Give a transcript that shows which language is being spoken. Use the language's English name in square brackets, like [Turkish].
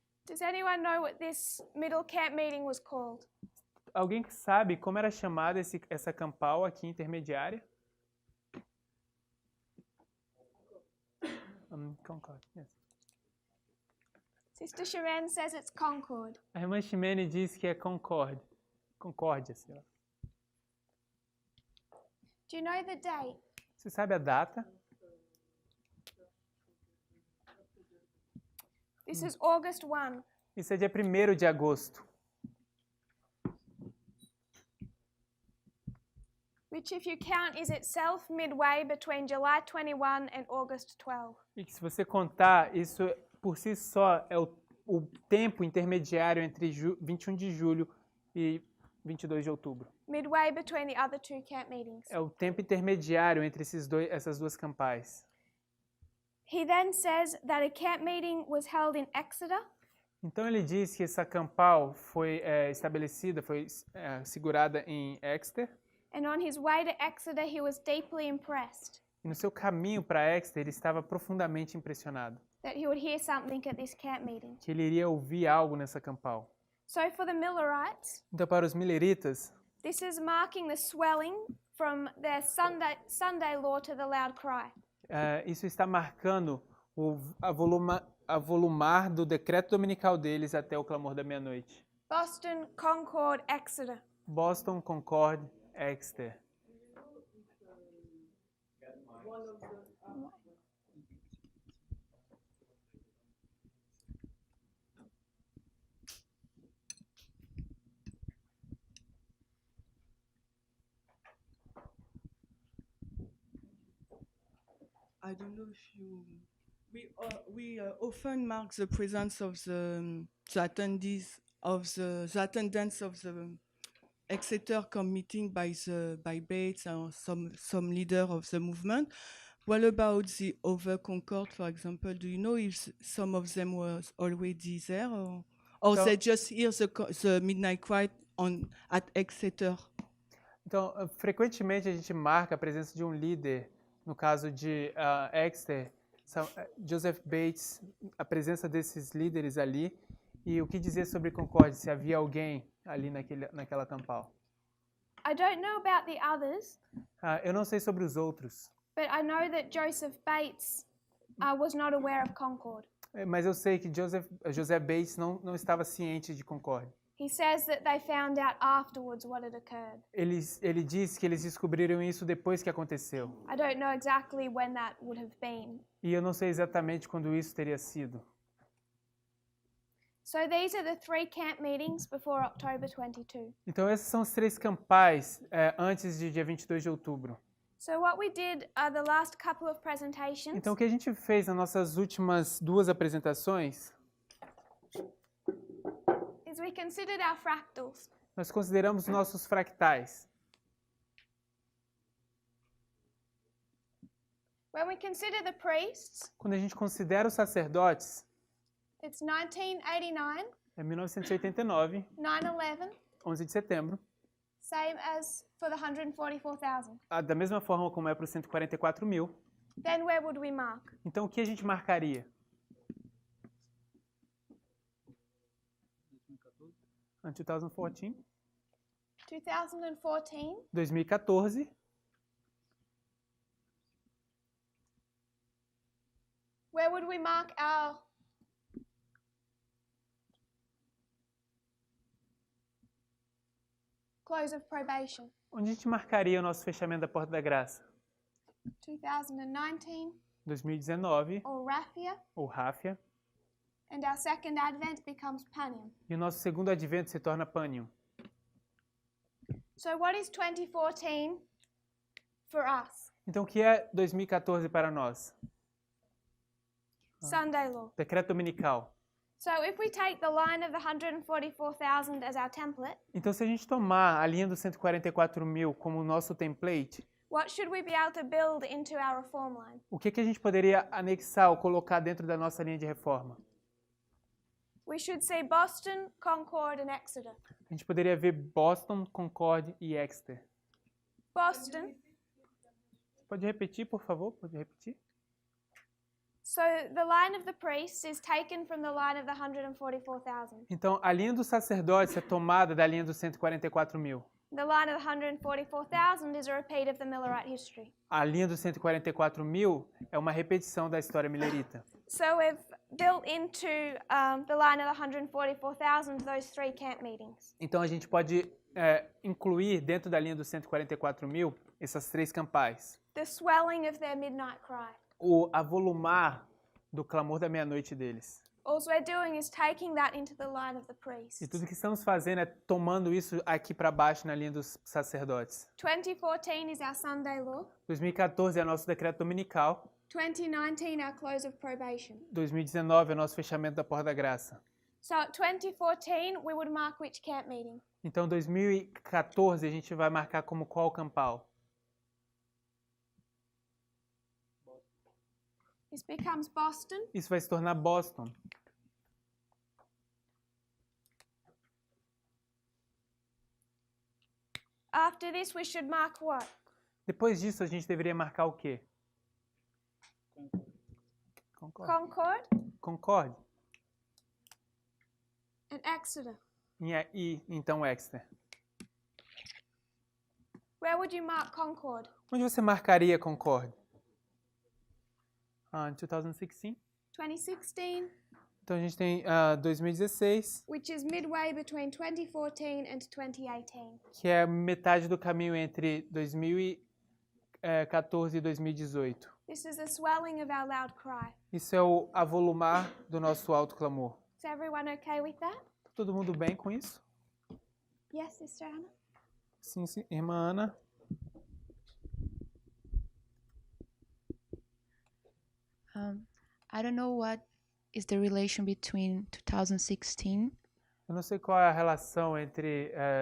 [English] Does anyone know what this middle camp meeting was called? [Portuguese] Alguém que sabe como era chamada essa campal aqui intermediária? [English] Concord, yes. Sister Sharon says it's Concord. [Portuguese] A irmã Ximene diz que é Concord. Concórdia, sei lá. [English] Do you know the date? [Portuguese] Você sabe a data? [English] This is August 1. [Portuguese] Isso é dia 1º de agosto. [English] Which, if you count, is itself midway between July 21 and August 12. [Portuguese] E que se você contar, isso por si só é o tempo intermediário entre 21 de julho e 22 de outubro. [English] Midway between the other two camp meetings. [Portuguese] É o tempo intermediário entre essas duas campais. [English] He then says that a camp meeting was held in Exeter. [Portuguese] Então ele diz que essa campal foi estabelecida, foi segurada em Exeter. [English] And on his way to Exeter, he was deeply impressed [Portuguese] E no seu caminho para Exeter, ele estava profundamente impressionado. [English] that he would hear something at this camp meeting. [Portuguese] Que ele iria ouvir algo nessa campal. [English] So for the Millerites, [Portuguese] Então para os milleritas, [English] this is marking the swelling from their Sunday law to the loud cry. [Portuguese] Isso está marcando a volumar do decreto dominical deles até o clamor da meia-noite. [English] Boston, Concord, Exeter. [Portuguese] Boston, Concord, Exeter. [English] I don't know if you. We often mark the presence of the attendees of the attendance of the Exeter camp meeting by Bates or some leader of the movement. What about the other Concord, for example? Do you know if some of them were already there, or So- they just hear the midnight cry at Exeter? [Portuguese] Então, frequentemente a gente marca a presença de um líder, no caso de Exeter, Joseph Bates, a presença desses líderes ali, e o que dizer sobre Concord, se havia alguém ali naquela campal. [English] I don't know about the others, [Portuguese] Eu não sei sobre os outros, [English] but I know that Joseph Bates was not aware of Concord. [Portuguese] mas eu sei que José Bates não estava ciente de Concord. [English] He says that they found out afterwards what had occurred. [Portuguese] Ele diz que eles descobriram isso depois que aconteceu. [English] I don't know exactly when that would have been. [Portuguese] E eu não sei exatamente quando isso teria sido. [English] So these are the 3 camp meetings before October 22. [Portuguese] Então, esses são os 3 campais antes de dia 22 de outubro. [English] So what we did the last couple of presentations [Portuguese] Então, o que a gente fez nas nossas últimas 2 apresentações, [English] is we considered our fractals. [Portuguese] nós consideramos nossos fractais. [English] When we consider the priests, [Portuguese] Quando a gente considera os sacerdotes, [English] it's 1989, [Portuguese] é 1989, [English] 9/11, [Portuguese] 11 de setembro, [English] same as for the 144,000. [Portuguese] da mesma forma como é para os 144 mil. [English] Then where would we mark? [Portuguese] Então, o que a gente marcaria? Em 2014, 2014, 2014, [English] where would we mark our close of probation? [Portuguese] onde a gente marcaria o nosso fechamento da Porta da Graça? [English] 2019 [Portuguese] 2019, [English] or Raphia, [Portuguese] ou Ráfia, [English] and our second advent becomes Panium. [Portuguese] e o nosso segundo advento se torna Pânium. [English] So what is 2014 for us? [Portuguese] Então, o que é 2014 para nós? [English] Sunday law. [Portuguese] Decreto dominical. [English] So if we take the line of the 144,000 as our template, [Portuguese] Então, se a gente tomar a linha dos 144 mil como o nosso template, [English] what should we be able to build into our reform line? [Portuguese] o que a gente poderia anexar ou colocar dentro da nossa linha de reforma? [English] We should say Boston, Concord, and Exeter. [Portuguese] A gente poderia ver Boston, Concord e Exeter. [English] Boston. [Portuguese] Pode repetir, por favor? Pode repetir? [English] So the line of the priests is taken from the line of the 144,000. [Portuguese] Então, a linha dos sacerdotes é tomada da linha dos 144.000. [English] The line of the 144,000 is a repeat of the Millerite history. [Portuguese] A linha dos 144.000 é uma repetição da história milerita. [English] So we've built into the line of the 144,000 those 3 camp meetings. [Portuguese] Então, a gente pode incluir dentro da linha dos 144.000 essas 3 campais. [English] The swelling of their midnight cry. [Portuguese] O avolumar do clamor da meia-noite deles. [English] All we're doing is taking that into the line of the priests. [Portuguese] E tudo que estamos fazendo é tomando isso aqui para baixo na linha dos sacerdotes. [English] 2014 is our Sunday law. [Portuguese] 2014 é nosso decreto dominical. [English] 2019 our close of probation. [Portuguese] 2019 é nosso fechamento da porta da graça. [English] So at 2014 we would mark which camp meeting? [Portuguese] Então, 2014 a gente vai marcar como qual campal? [English] This becomes Boston. [Portuguese] Isso vai se tornar Boston. [English] After this we should mark what? [Portuguese] Depois disso, a gente deveria marcar o quê? [English] Concord [Portuguese] Concord. [English] and Exeter. [Portuguese] E então Exeter. [English] Where would you mark Concord? [Portuguese] Onde você marcaria Concord? Em 2016. 2016, Então a gente tem 2016, [English] which is midway between 2014 and 2018. [Portuguese] que é metade do caminho entre 2014 e 2018. [English] This is the swelling of our loud cry. [Portuguese] Isso é o avolumar do nosso alto clamor. [English] Is everyone okay with that? [Portuguese] Tá todo mundo bem com isso? [English] Yes, Sister Anna? [Portuguese] Sim, sim. Irmã Ana? [English] I don't know what is the relation between 2016 [Portuguese] Eu não sei qual é a relação entre